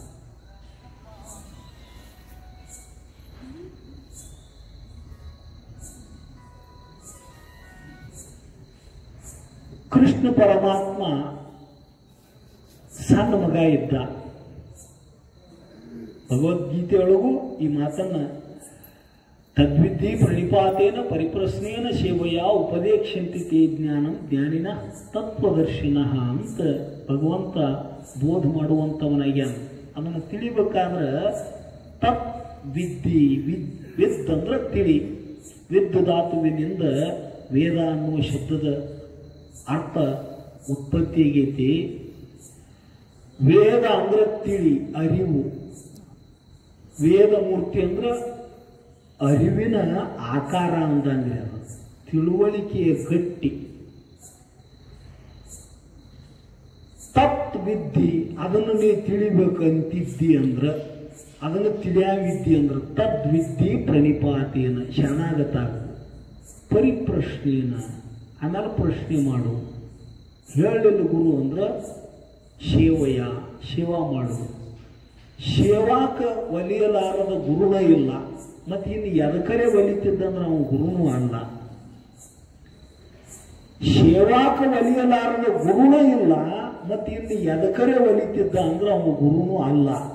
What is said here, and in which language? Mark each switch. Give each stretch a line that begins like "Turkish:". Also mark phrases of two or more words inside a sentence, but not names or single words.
Kannada: ಕೃಷ್ಣ ಪರಮಾತ್ಮ ಸಣ್ಣ ಮಗ ಇದ್ದ. ಭಗವದ್ಗೀತೆಯೊಳಗೂ ಈ ಮಾತನ್ನ
Sanskrit: ತದ್ವಿದ್ಧಿ ಪ್ರಣಿಪಾತೇನ ಪರಿಪ್ರಶ್ನೇನ ಸೇವೆಯ ಉಪದೇಕ್ಷಂತಿ ತೇ ಜ್ಞಾನಂ ಜ್ಞಾನಿನ ತತ್ವದರ್ಶಿನ
Kannada: ಅಂತ ಭಗವಂತ ಬೋಧ ಮಾಡುವಂಥವನಾಗ್ಯಾನ. ಅದನ್ನು ತಿಳಿಬೇಕಾದ್ರೆ
Sanskrit: ತತ್ ವಿದ್ಧಿ,
Kannada: ವಿದ್ ಅಂದ್ರೆ ತಿಳಿ. ವಿದ್ ಧಾತುವಿನಿಂದ ವೇದ ಅನ್ನುವ ಶಬ್ದದ ಅರ್ಥ ಉತ್ಪತ್ತಿ ಆಗೈತಿ. ವೇದ ಅಂದ್ರೆ ತಿಳಿ, ಅರಿವು. ವೇದ ಮೂರ್ತಿ ಅಂದ್ರೆ ಅರಿವಿನ ಆಕಾರ ಅಂದಂಗೆ, ಅದು ತಿಳುವಳಿಕೆಯ ಗಟ್ಟಿ.
Sanskrit: ತತ್ ವಿದ್ಧಿ,
Kannada: ಅದನ್ನು ನೀ ತಿಳಿಬೇಕಂತಿದ್ದಿ ಅಂದ್ರ, ಅದನ್ನು ತಿಳಿಯಾವಿದ್ದಿ ಅಂದ್ರೆ
Sanskrit: ತದ್ವಿದ್ಧಿ ಪ್ರಣಿಪಾತೇನ,
Kannada: ಶರಣಾಗತ. ಪರಿಪ್ರಶ್ನೇನ, ಆಮೇಲೆ ಪ್ರಶ್ನೆ ಮಾಡು. ಹೇಳಲಿಲ್ಲ ಗುರು ಅಂದ್ರೆ ಸೇವೆಯ, ಸೇವಾ ಮಾಡು. ಸೇವಾಕ ಒಲಿಯಲಾರದ ಗುರುನ ಇಲ್ಲ. ಮತ್ತೆ ಇನ್ನು ಎದಕರೆ ಒಲಿತಿದ್ದಂದ್ರೆ ಅವನು ಗುರುನೂ ಅಲ್ಲ. ಸೇವಾಕ ಒಲಿಯಲಾರದ ಗುರುನ ಇಲ್ಲ, ಮತ್ತೆ ಇನ್ನು ಎದಕರೆ ಒಲಿತಿದ್ದ ಅಂದ್ರೆ ಅವನು ಗುರುನೂ ಅಲ್ಲ.